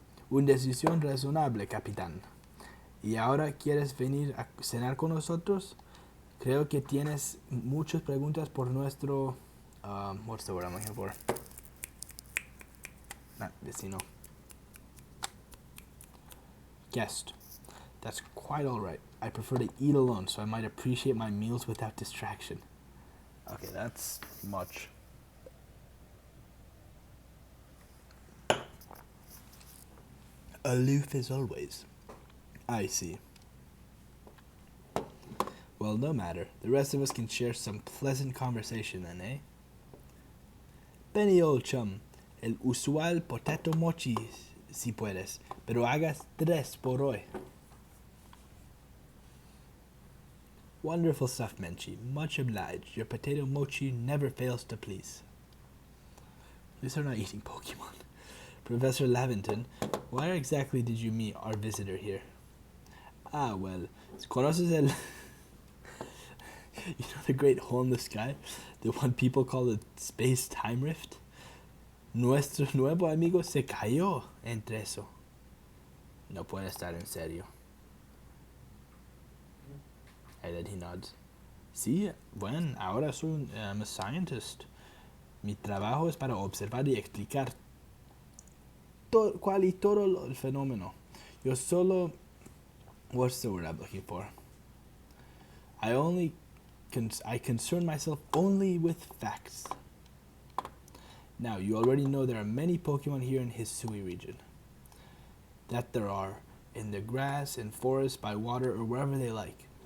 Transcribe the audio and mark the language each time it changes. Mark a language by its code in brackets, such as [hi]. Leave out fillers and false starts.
[es] Una decisión razonable, capitán. ¿Y ahora quieres venir a cenar con nosotros? Creo que tienes muchas preguntas por nuestro... [en] what's the word I'm looking for? Not vecino. Guest. That's quite alright. I prefer to eat alone, so I might appreciate my meals without distraction. Okay, that's much. Aloof as always. I see. Well, no matter. The rest of us can share some pleasant conversation then, eh? Benny, old chum. [es] El usual potato mochi, si puedes. Pero hagas 3 por hoy. [en] Wonderful stuff, Menchie. Much obliged. Your potato mochi never fails to please. At least they're not eating Pokemon. Professor Laventon, where exactly did you meet our visitor here? Ah, well, [es] ¿conoces el... [en] You know the great hole in the sky? The one people call the space-time rift? [es] Nuestro nuevo amigo se cayó entre eso. No puede estar en serio. [en] And then he nods. [es] Sí, bueno, ahora soy [en] I'm a scientist. [es] Mi trabajo es para observar y explicar cuál y todo el fenómeno. Yo solo... [en] What's the word I'm looking for? I concern myself only with facts. Now, you already know there are many Pokemon here in Hisui region. That there are, in the grass, in forests, by water, or wherever they like.